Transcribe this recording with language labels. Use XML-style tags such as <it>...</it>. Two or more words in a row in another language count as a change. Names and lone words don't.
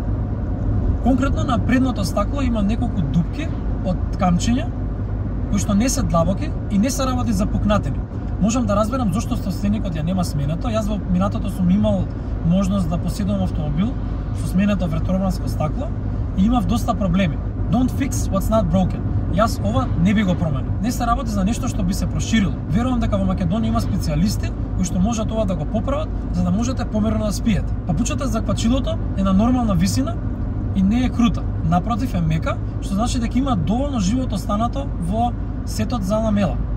<mk>Конкретно на предното стакло има неколку дупки од камчиња кои што не се длабоки и не се работи за пукнатини. Можам да разберам зошто собственикот ја нема сменето. Јас во минатото сум имал можност да поседувам автомобил со сменето ветробранско стакло и имав доста проблеми.</mk> <en>Don't fix what's not broken.</en> <mk>Јас ова не би го променил. Не се работи за нешто што би се проширило. Верувам дека во Македонија има специјалисти кои што можат ова да го поправат за да можете померно да спиете. Папучата за квачилото е на нормална висина и не е крута. Напротив е мека, што значи дека има доволно живот останато во сетот за ламела.</mk>